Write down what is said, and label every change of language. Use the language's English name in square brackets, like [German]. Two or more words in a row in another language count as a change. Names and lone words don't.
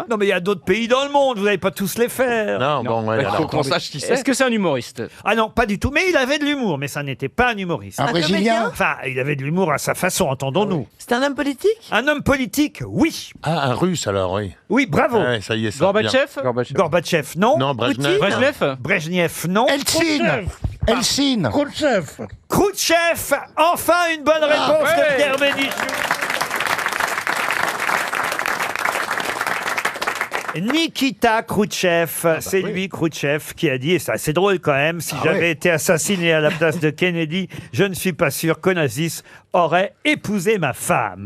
[French] Non, mais il y a d'autres pays dans le monde, vous n'allez pas tous les faire. Non, bon, ouais, Il faut alors, qu'on sache qui c'est. Est-ce que c'est un humoriste? Ah non, pas du tout. Mais il avait de l'humour, mais ça n'était pas un humoriste. Un Brésilien? Enfin, il avait de l'humour à sa façon, entendons-nous. C'est un homme politique? Un homme politique, oui. Ah, un Russe alors, oui. Oui, bravo. Ouais, ça y est, ça Gorbatchev. Gorbatchev, non. Non, Brejnev. Brejnev. Brejnev, non. Eltsine. Eltsine. Khrouchtchev. Khrouchtchev, enfin une bonne réponse de Pierre Bénichou. Nikita Khrouchtchev, c'est lui, Khrouchtchev, qui a dit, et c'est assez drôle quand même, si j'avais été assassiné à la place de Kennedy, je ne suis pas sûr qu'Onassis aurait épousé ma femme.